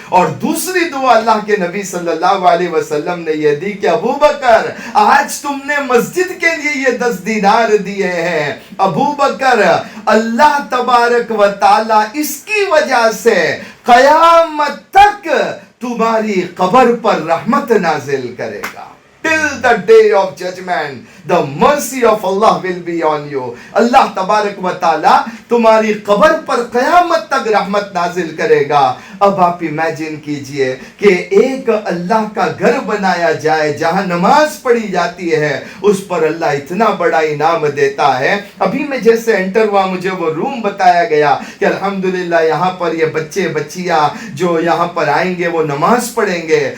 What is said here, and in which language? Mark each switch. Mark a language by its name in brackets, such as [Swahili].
[Hindi] और दूसरी दुआ अल्लाह के नबी सल्लल्लाहु अलैहि वसल्लम ने यह दी कि अबू बकर आज तुमने मस्जिद के लिए ये 10 दीनार दिए हैं, अबू बकर अल्लाह तबारक व ताला इसकी वजह से कयामत तक तुम्हारी कब्र पर रहमत नाजिल करेगा। [English] Till the day of judgment, the mercy of Allah will be on you. [Hindi] अल्लाह तबारक व ताला तुम्हारी कब्र पर क़यामत तक रहमत नाजिल करेगा। अब आप इमेजिन कीजिए कि एक अल्लाह का घर बनाया जाए जहां नमाज पढ़ी जाती है, उस पर अल्लाह इतना बड़ा इनाम देता है। अभी मैं जैसे एंटर हुआ मुझे वो रूम बताया गया कि अल्हम्दुलिल्लाह यहाँ पर ये बच्चे बच्चियाँ जो यहाँ पर आएंगे वो नमाज पढ़ेंगे।